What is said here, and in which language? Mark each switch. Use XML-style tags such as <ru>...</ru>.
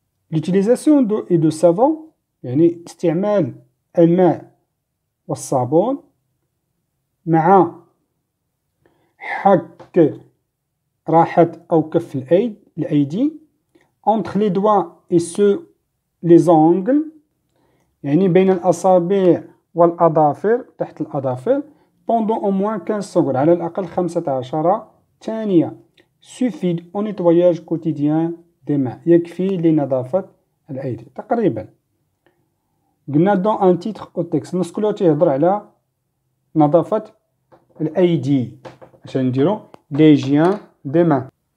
<fr>L'utilisation d'eau et de savon،</fr> <ar>يعني استعمال الماء والصابون مع حك راحة أو كف الأيدي</ar> <fr>entre les doigts et sous les ongles،</fr> <ar>يعني بين الأصابع والأظافر تحت الأظافر</ar> <fr>pendant au moins 15 secondes،</fr> <ar>على الأقل 15 ثانية.</ar> <fr>suffit au nettoyage quotidien des mains،</fr> <ar>يكفي لنظافة الأيدي تقريبا. قلنا</ar> <fr>dans un titre au texte،</fr> <ar>النص كله تيهضر على نظافة الأيدي عشان نديرو</ar> <fr>l'hygiène des mains.</fr>